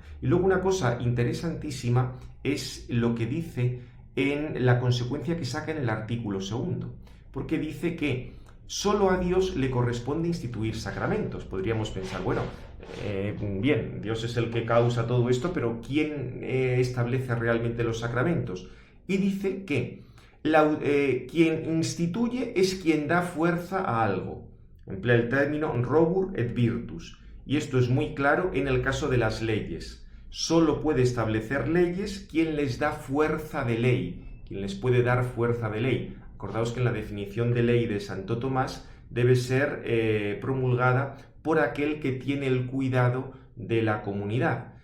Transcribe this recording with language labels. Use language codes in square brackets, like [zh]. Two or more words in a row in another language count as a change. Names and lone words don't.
[es] Y luego una cosa interesantísima es lo que dice en la consecuencia que saca en el artículo 2, porque dice que solo a Dios le corresponde instituir sacramentos. Podríamos pensar, bueno, bien, Dios es el que causa todo esto, pero ¿quién establece realmente los sacramentos? Y dice que quien instituye es quien da fuerza a algo. Emplea el término [la] robur et virtus. [es] Y esto es muy claro en el caso de las leyes. Solo puede establecer leyes quien les da fuerza de ley, quien les puede dar fuerza de ley. Acordaos que en la definición de ley de Santo Tomás debe ser promulgada por aquel que tiene el cuidado de la comunidad.